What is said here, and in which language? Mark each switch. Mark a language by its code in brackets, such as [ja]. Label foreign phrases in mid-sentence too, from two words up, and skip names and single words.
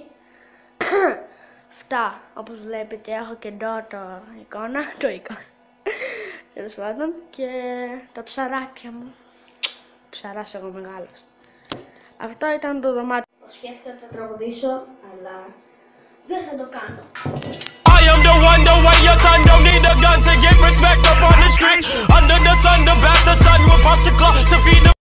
[el] Αυτά, όπως βλέπετε έχω και εδώ το εικόνα, τέλος πάντων, και τα ψαράκια μου. Ψαράς εγώ μεγάλος. Αυτό ήταν το δωμάτιο. Σκέφτηκα ότι θα τραγουδήσω, αλλά δεν θα το κάνω. [en] I am the one, your son don't need a gun to get respect up on the street. Under the sun, the bastard son will pop the clock to feed the